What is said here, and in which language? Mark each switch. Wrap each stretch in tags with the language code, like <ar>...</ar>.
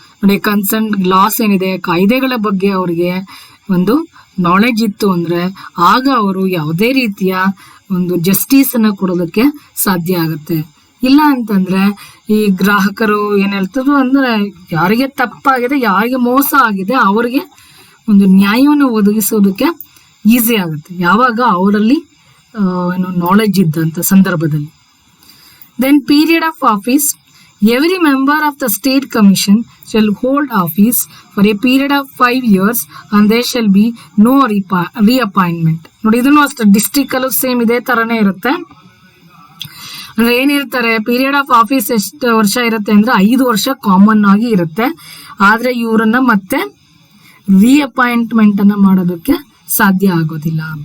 <kn>ನೋಡಿ concerned loss ಏನಿದೆ, ಕಾಯ್ದೆಗಳ ಬಗ್ಗೆ ಅವರಿಗೆ ಒಂದು ನಾಲೆಡ್ಜ್ ಇತ್ತು ಅಂದ್ರೆ ಆಗ ಅವರು ಯಾವುದೇ ರೀತಿಯ ಒಂದು ಜಸ್ಟಿಸ್ ಅನ್ನ ಕೊಡೋದಕ್ಕೆ ಸಾಧ್ಯ ಆಗುತ್ತೆ. ಇಲ್ಲ ಅಂತಂದ್ರೆ ಈ ಗ್ರಾಹಕರು ಏನ್ ಹೇಳ್ತಾರೋ ಅಂದ್ರೆ ಯಾರಿಗೆ ತಪ್ಪಾಗಿದೆ, ಯಾರಿಗೆ ಮೋಸ ಆಗಿದೆ ಅವರಿಗೆ ಒಂದು ನ್ಯಾಯವನ್ನು ಒದಗಿಸೋದಕ್ಕೆ ಈಸಿ ಆಗುತ್ತೆ ಯಾವಾಗ ಅವರಲ್ಲಿ ನಾಲೆಡ್ಜ್ ಇದ್ದಂತ ಸಂದರ್ಭದಲ್ಲಿ.</kn> <en>Then period of office, every member of the state commission shall hold office for a period of 5 years and there shall be no reappointment.</en> <kn>ನೋಡಿ ಇದನ್ನು ಅಷ್ಟೇ ಡಿಸ್ಟ್ರಿಕ್ಟ್ ಅಲ್ಲೂ ಸೇಮ್ ಇದೇ ತರನೇ ಇರುತ್ತೆ. ಅಂದ್ರೆ ಏನಿರ್ತಾರೆ, ಪೀರಿಯಡ್ ಆಫ್ ಆಫೀಸ್ ಎಷ್ಟು ವರ್ಷ ಇರುತ್ತೆ ಅಂದ್ರೆ 5 ವರ್ಷ ಕಾಮನ್ ಆಗಿ ಇರುತ್ತೆ. ಆದ್ರೆ ಇವರನ್ನ ಮತ್ತೆ ರೀಅಪಾಯಿಂಟ್ಮೆಂಟ್ ಅನ್ನ ಮಾಡೋದಕ್ಕೆ ಸಾಧ್ಯ ಆಗೋದಿಲ್ಲ.</kn>